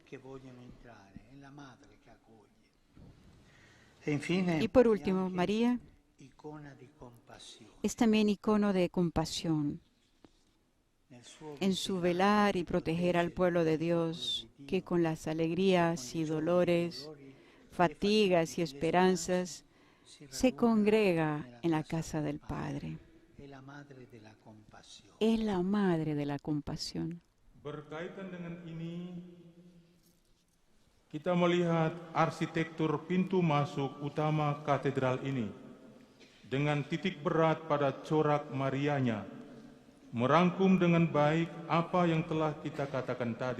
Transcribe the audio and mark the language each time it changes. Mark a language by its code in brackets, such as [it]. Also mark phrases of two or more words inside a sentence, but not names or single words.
[es] Y por último, María es también icono de compasión en su velar y proteger al pueblo de Dios, que con las alegrías y dolores, fatigas y esperanzas, se congrega en la casa del Padre. Es la madre de la compasión. [id] Berkaitan dengan ini, kita melihat arsitektur pintu masuk utama katedral ini dengan titik berat pada corak Marianya, merangkum dengan baik apa yang telah kita katakan tadi.